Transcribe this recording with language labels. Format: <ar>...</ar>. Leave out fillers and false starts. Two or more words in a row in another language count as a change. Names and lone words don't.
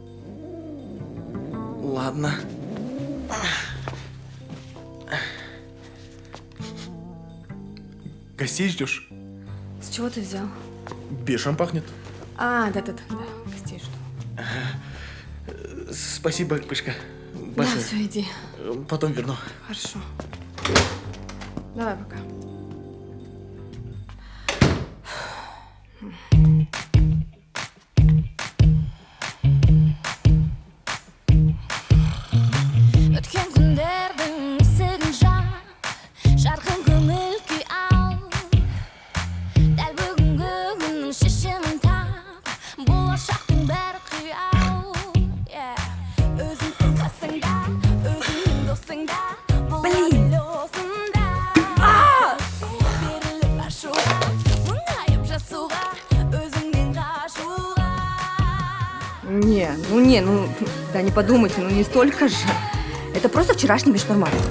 <ru>Ладно. Гостей ждешь? С чего ты взял? Бешем пахнет. А, да, гостей жду. Спасибо, Пышка. Да, Большое. все, иди. Потом верну. Хорошо. Давай, пока.</ru> <kk>Өткен күндердің есігін жап, жарқын көңіл күй ал. Дәл бүгінгі күннің шешімін тап, болашақтың бәрі қиял. Өзіңсің қасыңда, өзіңнің досыңда, бұл әлі осында. Беріліп ашуға, мұңайып жасуға, өзіңнен қашуға.</kk> <ru>Не, ну Да не подумайте, ну не столько же. Это просто вчерашний бешбармак.</ru>